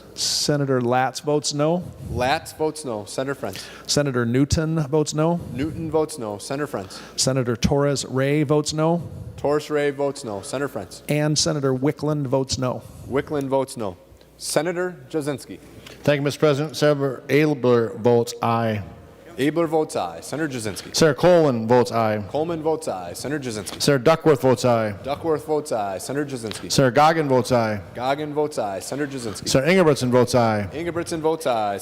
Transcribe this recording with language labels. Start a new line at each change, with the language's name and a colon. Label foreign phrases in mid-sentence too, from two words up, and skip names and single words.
English: Senator Latz votes no. Latz votes no. Senator Frentz. Senator Newton votes no. Newton votes no. Senator Frentz. Senator Torres Ray votes no. Torres Ray votes no. Senator Frentz. And Senator Wickland votes no. Wickland votes no. Senator Jasinski. Thank you, Mr. President. Senator Abler votes aye. Abler votes aye. Senator Jasinski. Senator Coleman votes aye. Coleman votes aye. Senator Jasinski. Senator Duckworth votes aye. Duckworth votes aye. Senator Jasinski. Senator Goggin votes aye. Goggin votes aye. Senator Jasinski. Senator Ingebrigtsen votes aye. Ingebrigtsen votes aye.